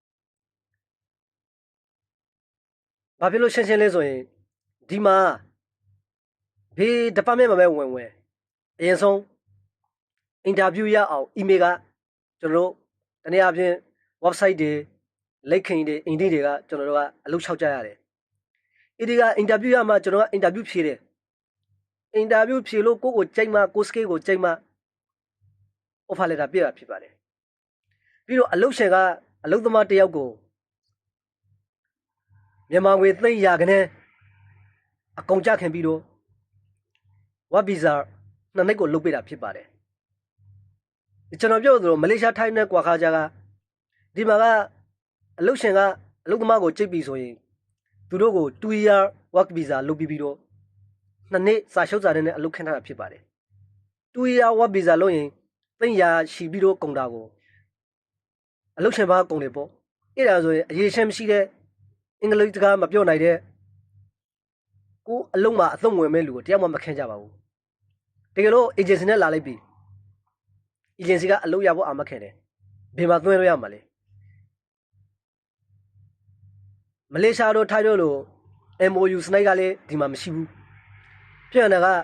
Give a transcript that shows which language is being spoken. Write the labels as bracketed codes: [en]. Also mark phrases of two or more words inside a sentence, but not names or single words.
[my] ဘာဖြစ်လို့ရှင်းလဲဆိုရင်ဒီမှာဘေး department မှာပဲဝင်အရင်ဆုံး interview ရ အောင် email ကကျွန်တော်တို့တနည်းအားဖြင့် website တွေလက်ခင်တွေ Indeed တွေကကျွန်တော်တို့ကအလုပ်လျှောက်ကြရတယ်အဲ့ဒီက interview ရမှကျွန်တော်က interview ဖြေတယ် interview ဖြေလို့ကိုကြိုက်မှကို skill ကိုကြိုက်မှ [en] offer letter [my] ပြတာဖြစ်ပါတယ်ပြီးတော့အလုပ်ရှင်ကအလုပ်သမားတယောက်ကို မြန်မာငွေသိန်းရာခနဲ့အကုန်ကြခင်ပြီးတော့ [en] work visa [my] နှစ်နှစ်ကိုလုပ်ပေးတာဖြစ်ပါတယ်ကျွန်တော်ပြောသလိုမလေးရှားထိုင်းနဲ့ကွာခါကြကဒီမှာကအလုပ်ရှင်ကအလုပ်သ မားကိုကြိတ်ပြီးဆိုရင်သူတို့ကို [en] 2 year work visa [my] လုပ်ပြီးတော့နှစ်နှစ်စာချုပ်စာတမ်းနဲ့အလုပ်ခန့်ထားတာဖြစ်ပါတယ် [en] 2 year work visa [my] လုပ်ရင်သိန်းရာရှိပြီးတော့ကုန်တာကိုအလုပ်ရှင်ဘာကုန်တယ်ပေါ့အဲ့ဒါဆိုရင်အရေးရှင်းမရှိတဲ့အင်္ဂလိပ်စကားမပြောနိုင်တဲ့ကိုအလုံးမှာအသုံးဝင်မဲ့လူကိုတယောက်မှမခန့်ကြပါဘူးတကယ်လို့ agency နဲ့လာလိုက်ပြီ agency ကအလုပ်ရဖို့အာမခံတယ်ဘယ်မှာသွင်းလို့ရမှာလဲမလေးရှားတို့ထိုင်းတို့လို MOU စနိုက်ကလည်းဒီမှာမရှိဘူးပြန်တာက